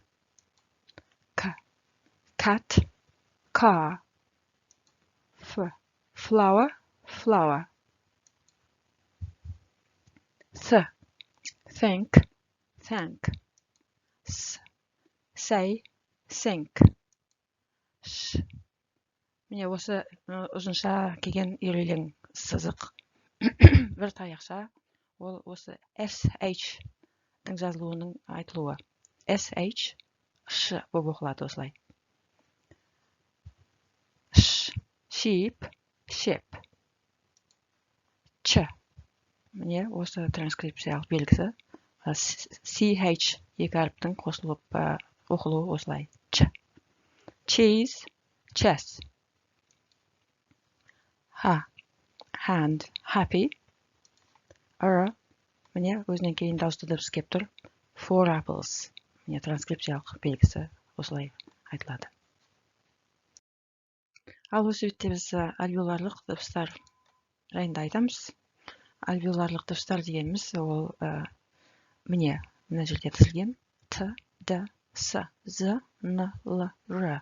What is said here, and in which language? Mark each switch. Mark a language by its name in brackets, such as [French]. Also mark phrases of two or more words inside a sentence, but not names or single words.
[English] K, cat, car. F, flower, flower. Th, think, thank. S, say, sink. [Kazakh] Ш. Міне осы ұзынша келген үйрелең сызық бір таяқша, ол осы SH-дің жазылуының айтылуы. SH, Ш болып оқылады осылай. [English] Ш, sheep, ship. [Kazakh] Ч. Міне осы транскрипциялық белгісі. CH екі әріптің қосылып оқылуы осылай. Ч. [English] Cheese, chess. H, hand, happy. [Kazakh] R, міне өзінен кейін дауысты дыбыс кеп тұр. [English] 4 apples. [Kazakh] не транскрипциялық белгісі осылай айтылады. Ал осы бетте біз альвеоларлық дыбыстар жайында айтамыз. Альвеоларлық дыбыстар дегеніміз ол міне мына жерде тізілген Т, Д, С, З, Н, Л, Р.